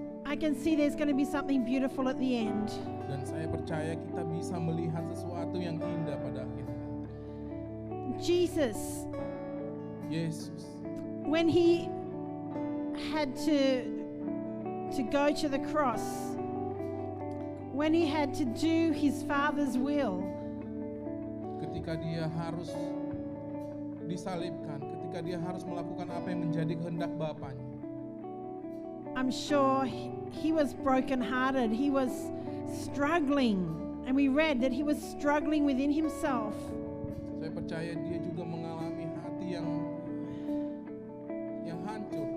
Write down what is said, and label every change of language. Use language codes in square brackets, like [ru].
[en] I can see there's going to be something beautiful at the end. [id] Dan saya percaya kita bisa melihat sesuatu yang indah pada akhirnya. [en] Jesus, [id] Yesus, [en] when he had to go to the cross, when he had to do his Father's will, [id] ketika dia harus disalibkan, ketika dia harus melakukan apa yang menjadi kehendak Bapanya, [en] I'm sure he was brokenhearted. He was struggling, and we read that he was struggling within himself. [id] saya percaya dia juga mengalami hati yang hancur.